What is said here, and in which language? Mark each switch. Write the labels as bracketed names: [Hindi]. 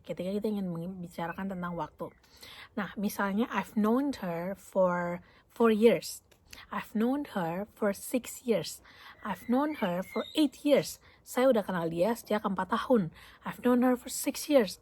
[Indonesian] Ketika kita ingin membicarakan tentang waktu. Nah, misalnya [English] I've known her for 4 years. I've known her for 6 years. I've known her for 8 years. [Indonesian] Saya udah kenal dia sejak 4 tahun. [English] I've known her for 6 years.